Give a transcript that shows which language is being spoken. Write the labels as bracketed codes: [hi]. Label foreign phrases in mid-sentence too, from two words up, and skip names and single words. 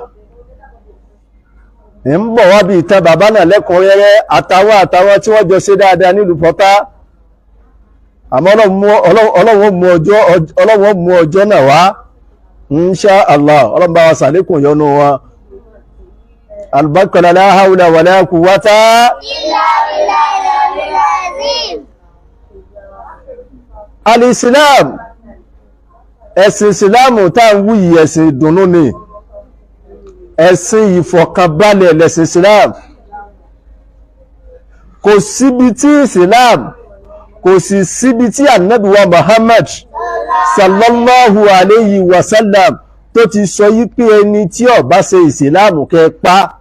[yo] ń bọ̀ wá bí ìtàn bàbá náà lẹ́kùnrẹ́rẹ́ àtàwọn tí wọ́n jọ ṣe dáadáa nílùú Port Harcourt. Àmọ́ Ọlọ́run mú ọjọ́ náà wá, [ar] إن شاء الله. [yo] Ọlọ́run bá wa sàlékún ìyọ́nú wọn. [ar] البركة لا حول ولا قوة إلا بالله العلي العظيم. [yo] Al-Islam, ẹ̀sìn Ìsìláàmù tá ń wí yìí ẹ̀sìn ìdùnnú ni, ẹ̀sìn ìfọ̀kànbalẹ̀ lẹ̀sìn Islam. Kò síbi tí Islam, kò sì síbi tí Ànábì wa Muhammad [ar] صلى الله عليه وسلم [yo] tó ti sọ yí pé ẹni tí ó bá ṣe Islam kẹ́ pa.